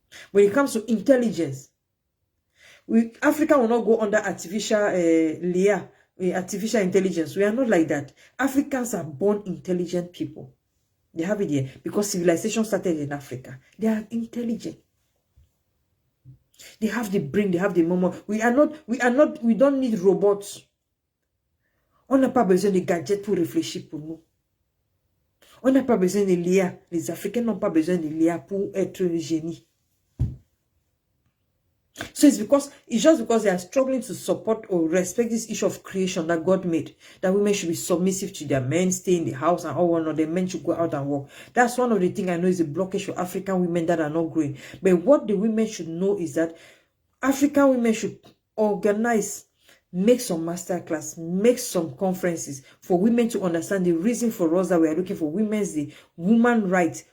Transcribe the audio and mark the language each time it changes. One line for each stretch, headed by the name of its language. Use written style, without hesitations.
English: When it comes to intelligence, Africa will not go under artificial artificial intelligence. We are not like that. Africans are born intelligent people. They have it here because civilization started in Africa. They are intelligent. They have the brain, they have the moment. We don't need robots.
French: On n'a pas besoin de gadgets pour réfléchir pour nous. On n'a pas besoin de l'IA. Les Africains n'ont pas besoin de l'IA pour être génie.
English: So it's just because they are struggling to support or respect this issue of creation that God made. That women should be submissive to their men, stay in the house and all whatnot. The men should go out and work. That's one of the things I know is a blockage for African women that are not growing. But what the women should know is that African women should organize, make some masterclass, make some conferences for women to understand the reason for us that we are looking for Women's Day, woman rights.